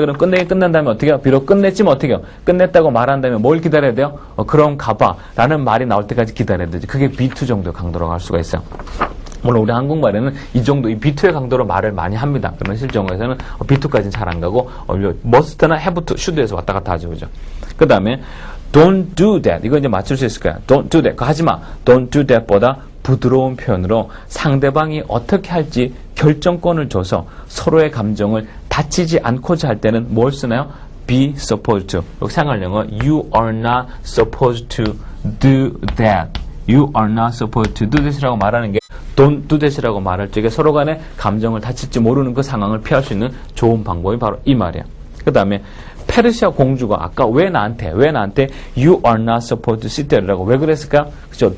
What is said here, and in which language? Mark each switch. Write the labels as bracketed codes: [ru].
[ko] 그럼 끝낸 다음에 어떻게 해요? 비록 끝냈지만 어떻게 해요? 끝냈다고 말한 다음에 뭘 기다려야 돼요? 그럼 가봐. 라는 말이 나올 때까지 기다려야 되지. 그게 B2 정도 강도라고 할 수가 있어요. 물론 우리 한국말에는 이 정도, 이 B2의 강도로 말을 많이 합니다. 그러면 실전에서는 B2까지는 잘 안 가고, must나 have to, should에서 왔다 갔다 하죠. 그죠? 그 다음에, [en] don't do that. [ko] 이거 이제 맞출 수 있을 거야. [en] don't do that. [ko] 그거 하지 마. [en] don't do that [ko] 보다 부드러운 표현으로 상대방이 어떻게 할지 결정권을 줘서 서로의 감정을 다치지 않고자 할 때는 뭘 쓰나요? [en] be supposed to. [ko] 여기 생활 영어, [en] you are not supposed to do that. You are not supposed to do that [ko] 이라고 말하는 게 [en] don't do that [ko] 이라고 말할 적에 서로 간에 감정을 다칠지 모르는 그 상황을 피할 수 있는 좋은 방법이 바로 이 말이야. 그 다음에 페르시아 공주가 아까 왜 나한테 [en] you are not supposed to sit there [ko] 라고 왜 그랬을까? 그죠?